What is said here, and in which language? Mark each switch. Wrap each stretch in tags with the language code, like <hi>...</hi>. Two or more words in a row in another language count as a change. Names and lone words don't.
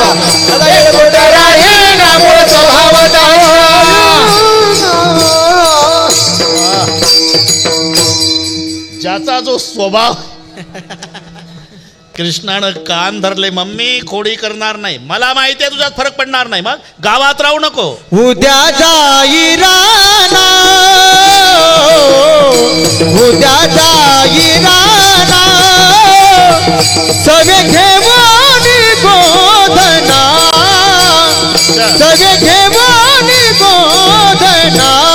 <mr>राजा येळकोट राहिना, मूळ स्वभाव जाईना. ज्याचा जो स्वभाव. कृष्णानं कान धरले. मम्मी खोडी करणार नाही. मला माहिती आहे तुझ्यात फरक पडणार नाही. मग गावात राहू नको. उद्या जाई राना, उद्या जाई राना, सवे घेवानी गोधना, सवे घेवानी गोधना.</mr>